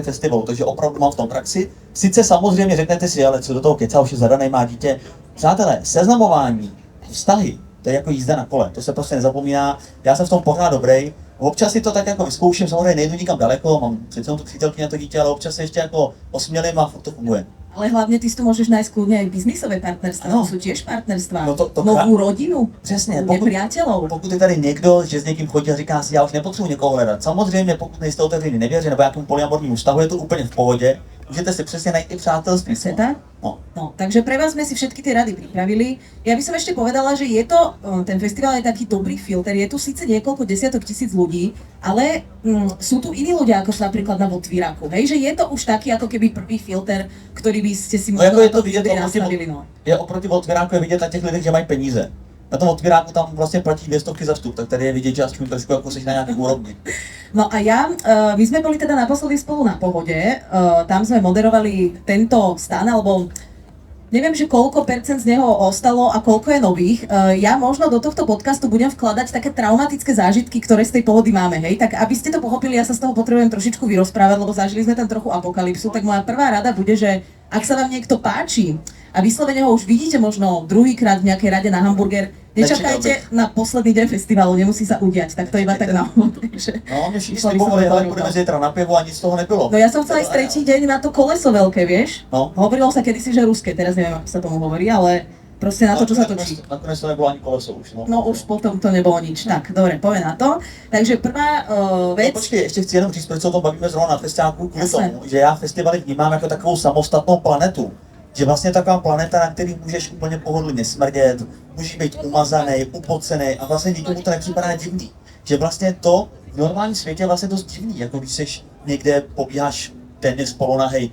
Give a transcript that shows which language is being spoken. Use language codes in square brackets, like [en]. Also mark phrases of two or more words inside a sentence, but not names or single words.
[cs] festivalu, takže opravdu mám v tom praxi. Sice samozřejmě řeknete si, ale co do toho keca, už je zadanej, má dítě. Přátelé, seznamování, vztahy, to je jako jízda na kole, to se prostě nezapomíná, já jsem v tom pořád dobrý. Občas si to tak jako vyzkouším, samozřejmě nejdu nikam daleko, mám přece tu přítelkyni na to dítě, ale občas se ještě jako osmělím a furt to funguje. [sk] Ale hlavne ty si tu môžeš nájsť kľudne aj biznisové partnerstva, [cs] Ano. [sk] to sú tiež partnerstva, [cs] No to [sk] novú rodinu, [cs] Přesně, [sk] nepriateľov. [cs] pokud je tady někdo, že s někým chodí a říká si, já už nepotřebuji někoho hledat. Samozřejmě, pokud nejste otevřený nevěři nebo jakému polyamornímu vztahu, je to úplně v pohodě. Můžete si přesně najít i přátelství. [sk] Presne tak? No. No, takže pre vás sme si všetky tie rady pripravili. Ja by som ešte povedala, že je to, ten festival je taký dobrý filter, je tu síce niekoľko desiatok tisíc ľudí, ale sú tu iní ľudia, ako sú napríklad na Votvíraku, hej, že je to už taký ako keby prvý filter, ktorý by ste si [cs] No jako možno je na to to vidět, [sk] vtedy nastavili, no. [cs] je oproti otvíráku je vidět na těch lidech, že mají peníze. Na tom otvíráku tam vlastně platí 200 za vstup, tak tady je vidět, že aspoň trošku jako jsi na nějaký úrovni. [sk] No a my sme boli teda naposledy spolu na Pohode, tam sme moderovali tento stan, alebo neviem, že koľko percent z neho ostalo a koľko je nových. Ja možno do tohto podcastu budem vkladať také traumatické zážitky, ktoré z tej Pohody máme, hej. Tak aby ste to pochopili, ja sa z toho potrebujem trošičku vyrozprávať, lebo zažili sme tam trochu apokalypsu, tak moja prvá rada bude, že ak sa vám niekto páči a vyslovene ho už vidíte možno druhýkrát v nejakej rade na hamburger, nečakajte na posledný deň festivalu, nemusí sa udiať, tak to iba tak na úvod. [cs] No, mě všichni slibovali, ale budeme zítra na pivo a nic z toho nebylo. [sk] No ja som chcela ísť tretí deň na to koleso veľké, vieš? No. Hovorilo sa kedysi, že ruské, teraz neviem, ako sa tomu hovorí, ale proste na to, čo sa točí. [cs] Nakonec to nebylo ani koleso už, no. [sk] No už potom to nebolo nič. Tak, dobre, poďme na to. Takže prvá vec... No, [cs] počkej, ještě chci jenom říct, proč se o tom bavíme zrovna na festiáku, kvůli [sk] Jasné. [cs] tomu, že já festivaly vnímám jako takovou samostatnou planetu. Že vlastně taková planeta, na který můžeš úplně pohodlně smrdět, můžeš být umazaný, upocený a vlastně nikomu to nepřipadá divný. Že vlastně to v normálním světě je vlastně dost divný, jako když seš někde pobíháš téměř polonahej.